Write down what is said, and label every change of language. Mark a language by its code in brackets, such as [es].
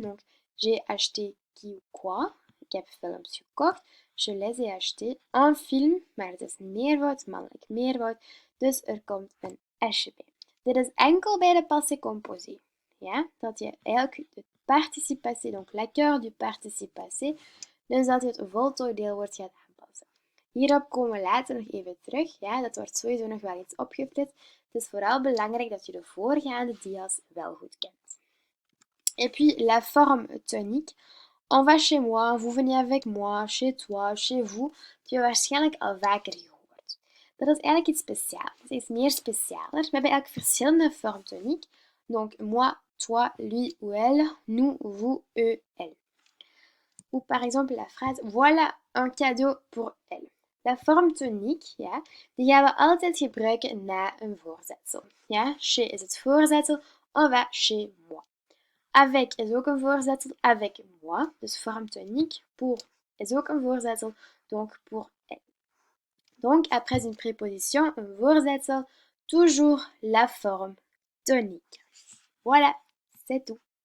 [fr] Donc, j'ai acheté qui ou quoi. [nl] Ik heb films gekocht. [fr] Je les ai achetés. [nl] Un film, maar het is meervoud, mannelijk meervoud. Dus er komt een s'je bij. Dit is enkel bij de passé composé. Ja, dat je eigenlijk de participatie, [fr] donc l'accueil du participatie, [nl] dus dat je het voltooid deelwoord gaat aanpassen. Hierop komen we later nog even terug. Ja, dat wordt sowieso nog wel iets opgeflitst. Het is vooral belangrijk dat je de voorgaande dia's wel goed kent. [fr] Et puis la forme tonique. On va chez moi, vous venez avec moi, chez toi, chez vous. [nl] Dat heb je waarschijnlijk al vaker gehoord. Dat is eigenlijk iets speciaals. Het is meer specialer. We hebben eigenlijk verschillende vormen toniques. [fr] Donc moi, toi, lui ou elle, nous, vous, eux, elle. Ou par exemple la phrase voilà un cadeau pour elle. [nl] De vorm toniek, ja, die gaan we altijd gebruiken na een voorzetsel. Ja, chez is het voorzetsel, [fr] on va chez moi. [nl] Avec is ook een voorzetsel, avec moi, dus vorm tonique. Pour is ook een voorzetsel, [fr] donc pour elle. Donc, après une préposition, un voorzetsel, toujours la forme tonique. Voilà, c'est tout.